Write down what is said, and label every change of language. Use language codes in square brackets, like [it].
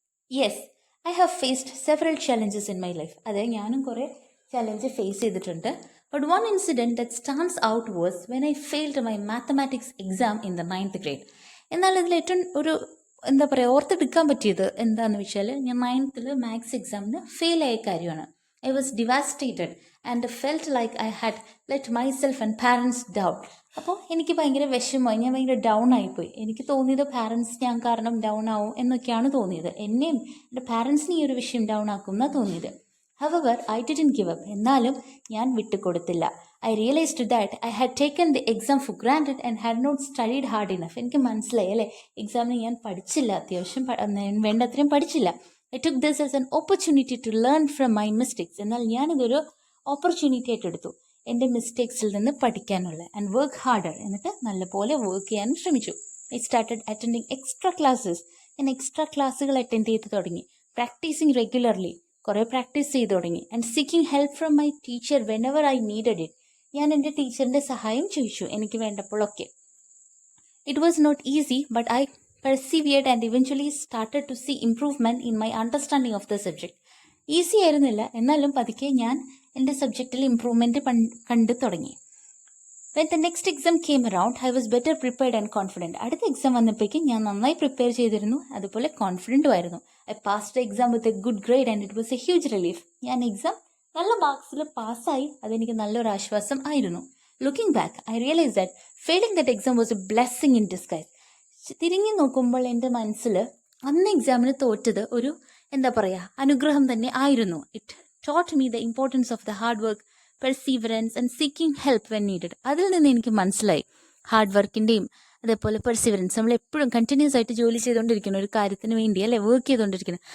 [en] Yes, I have faced several challenges in my life. [ml] അതെ, ഞാനും കുറേ ചലഞ്ച് ഫേസ് ചെയ്തിട്ടുണ്ട്. [en] But one incident that stands out was when I failed my mathematics exam in the 9th grade. [ml] എന്നാൽ ഇതിൽ ഏറ്റവും ഓർത്തെടുക്കാൻ പറ്റിയത് എന്താണെന്ന് വെച്ചാൽ, ഞാൻ 9th മാത്സ് എക്സാമിന് ഫെയിലായ കാര്യമാണ്. [en] I was devastated and felt like I had let myself and parents down. [ml] അപ്പോൾ എനിക്ക് ഭയങ്കര വിഷമമായി, ഞാൻ ഭയങ്കര ഡൗൺ ആയിപ്പോയി. എനിക്ക് തോന്നിയത് പാരൻസ് ഞാൻ കാരണം ഡൗൺ ആവും എന്നൊക്കെയാണ് തോന്നിയത്. എന്നെയും എൻ്റെ പാരൻസിനെ ഈ ഒരു വിഷയം ഡൗൺ ആക്കും എന്നാണ് തോന്നിയത്. [en] However, I didn't give up. [ml] എന്നാലും ഞാൻ വിട്ടുകൊടുത്തില്ല. [en] I realized that I had taken the exam for granted and had not studied hard enough. [ml] എനിക്ക് മനസ്സിലായി അല്ലേ, എക്സാമിന് ഞാൻ പഠിച്ചില്ല, അത്യാവശ്യം വേണ്ടത്രയും പഠിച്ചില്ല. [en] I took this as an opportunity to learn from my mistakes. [ml] എന്നാൽ ഞാനിതൊരു ഓപ്പർച്യൂണിറ്റി ആയിട്ട് എടുത്തു, എൻ്റെ മിസ്റ്റേക്സിൽ നിന്ന് പഠിക്കാനുള്ള. [en] and work harder, [ml] എന്നിട്ട് നല്ലപോലെ വർക്ക് ചെയ്യാനും ശ്രമിച്ചു. [en] I started attending extra classes. [ml] ഞാൻ എക്സ്ട്രാ ക്ലാസ്സുകൾ അറ്റൻഡ് ചെയ്ത് തുടങ്ങി. [en] practising regularly, [ml] കുറേ പ്രാക്ടീസ് ചെയ്ത് തുടങ്ങി. [en] And seeking help from my teacher whenever I needed it. [ml] ഞാൻ എൻ്റെ ടീച്ചറിൻ്റെ സഹായം ചോദിച്ചു എനിക്ക് വേണ്ടപ്പോഴൊക്കെ. [en] It was not easy, but I persevered and eventually started to see improvement in my understanding of the subject. [ml] Easy ആയിരുന്നില്ല, എന്നാലും പതുക്കെ ഞാൻ എൻ്റെ സബ്ജക്റ്റിൽ ഇമ്പ്രൂവ്മെൻറ്റ് കണ്ടു തുടങ്ങി. [en] When the next exam came around, I was better prepared and confident. [ml] അടുത്ത exam വന്നപ്പോഴേക്കും ഞാൻ നന്നായി പ്രിപ്പയർ ചെയ്തിരുന്നു, അതുപോലെ കോൺഫിഡൻറ്റും ആയിരുന്നു. [en] I passed the exam with a good grade and it was a huge relief. [ml] ഞാൻ എക്സാം നല്ല മാർക്സിൽ പാസ്സായി, അതെനിക്ക് നല്ലൊരു ആശ്വാസം ആയിരുന്നു. [en] Looking back, I realized that failing that exam was a blessing in disguise. [ml] തിരിഞ്ഞു നോക്കുമ്പോൾ എൻ്റെ മനസ്സിൽ അന്ന് എക്സാമിന് തോറ്റത് ഒരു അനുഗ്രഹം തന്നെ ആയിരുന്നു. [en] It taught me the importance of the hard work, perseverance and seeking help when needed. [ml] അതിൽ നിന്ന് എനിക്ക് മനസ്സിലായി ഹാർഡ് വർക്കിൻ്റെയും അതേപോലെ പെർസീവറൻസ്. നമ്മൾ എപ്പോഴും കണ്ടിന്യൂസ് ആയിട്ട് ജോലി ചെയ്തുകൊണ്ടിരിക്കണം, ഒരു കാര്യത്തിന് വേണ്ടി അല്ലേ, വർക്ക് ചെയ്തുകൊണ്ടിരിക്കണം.